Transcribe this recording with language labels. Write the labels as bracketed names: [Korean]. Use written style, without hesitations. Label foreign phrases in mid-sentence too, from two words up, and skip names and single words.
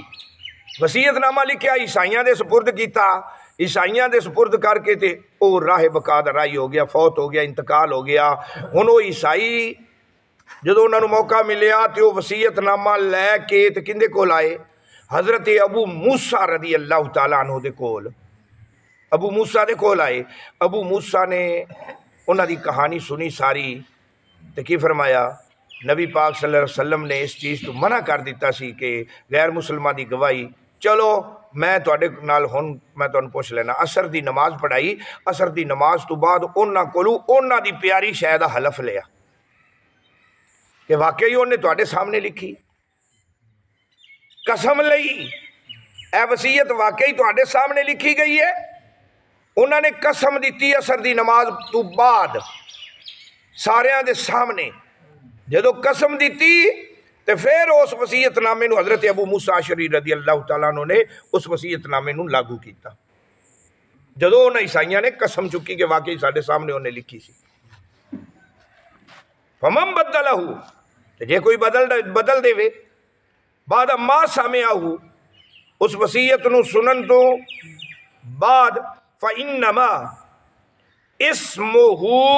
[Punjabi] وصیت نامہ لکھیا عیسائیاں دے سپرد کیا، عیسائیاں دے سپرد کر کے تے وہ راہ بقا دا راہی ہو گیا، فوت ہو گیا، انتقال ہو گیا. ہݨ وہ عیسائی جدوں انہوں نے موقع ملیا تو وہ وصیت نامہ لے کے تے کیندے کول آئے، حضرت ابو موسیٰ [Arabic] رضی اللہ تعالیٰ عنہ [Punjabi] دے کول، ابو موسیٰ دے کول آئے. ابو موسیٰ نے انہوں نے کہانی سنی ساری، تو کی فرمایا، نبی پاک [Arabic] صلی اللہ علیہ وسلم [Punjabi] نے اس چیز تو منع کر دتا سی کہ غیر مسلمان کی گواہی. چلو میں تہاڈے نال ہݨ میں تہانوں پچھ لینا، عصر کی نماز پڑھائی، عصر کی نماز تو بعد انہاں کولوں انہاں دی پیاری شے دا حلف لیا کہ واقعی انہیں تہاڈے سامنے لکھی، قسم لئی اے وصیت واقعی تہاڈے سامنے لکھی گئی ہے. انہوں نے قسم دی عصر کی نماز تو بعد ساریاں دے سامنے جدوں قسم دی تو فیر اس وصیت نامے حضرت ابو موسیٰ اشعری [Arabic] رضی اللہ تعالیٰ عنہ [Punjabi] نے اس وصیت نامے لاگو کیا. جدوں انہوں نے عیسائیاں نے قسم چکی کہ واقعی ساڈے سامنے انہیں لکھی سی. [Arabic] فمن بدّله, [Punjabi] جے کوئی بدل دیوے [Arabic] بعد ما سمعه, [Punjabi] اس وصیت نوں سنن تو بعد, [Arabic] فإنما إثمه,